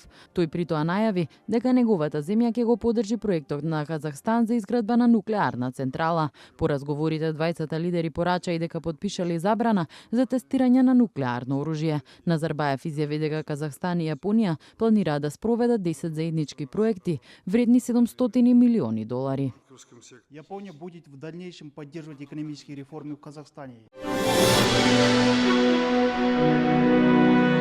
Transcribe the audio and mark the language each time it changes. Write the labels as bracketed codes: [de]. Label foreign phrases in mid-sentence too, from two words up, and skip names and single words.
[mk] Тој при тоа најави дека неговата земја ќе го поддржи проектот на Казахстан за изградба на нуклеарна централа. По разговорите двајцата лидери порача и дека подпишале забрана за тестирање на нуклеарно оружје. Назарбаев изјави дека Казахстан и Јапонија планираат да спроведат 10 заеднички проекти вредни $700 милиони. [ru] Япония будет в дальнейшем поддерживать экономические реформы в Казахстане.